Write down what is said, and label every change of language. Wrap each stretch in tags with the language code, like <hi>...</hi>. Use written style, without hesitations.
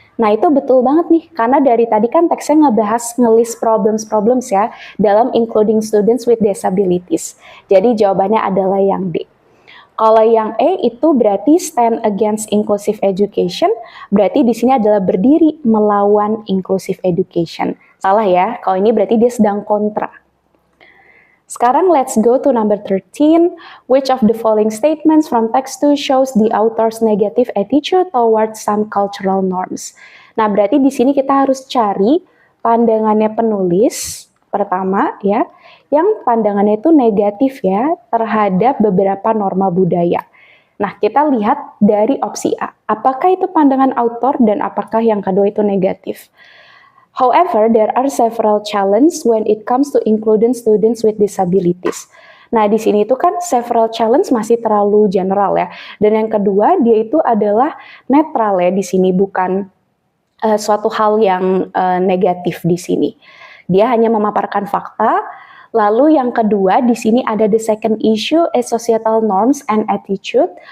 <id>Nah, itu betul banget nih, karena dari tadi kan teksnya nge-list problems ya, dalam</id> <en>including students with disabilities.</en> <id>Jadi jawabannya adalah yang D. Kalau yang E itu berarti</id> <en>stand against inclusive education,</en> <id>berarti di sini adalah berdiri melawan inclusive education. Salah ya, kalau ini berarti dia sedang kontra. Sekarang</id> <en>let's go to number 13. Which of the following statements from text 2 shows the author's negative attitude towards some cultural norms?</en> <id>Nah, berarti di sini kita harus cari pandangannya penulis pertama ya, yang pandangannya itu negatif ya terhadap beberapa norma budaya. Nah, kita lihat dari opsi A. Apakah itu pandangan author dan apakah yang kedua itu negatif?</id> <en>However, there are several challenges when it comes to including students with disabilities.</en> <id>Nah, di sini itu kan</id> <en>several challenge</en> <id>masih terlalu general ya. Dan yang kedua, dia itu adalah netral ya di sini, bukan suatu hal yang negatif di sini. Dia hanya memaparkan fakta. Lalu yang kedua di sini ada</id> <en>the second issue is societal norms and attitude.</en>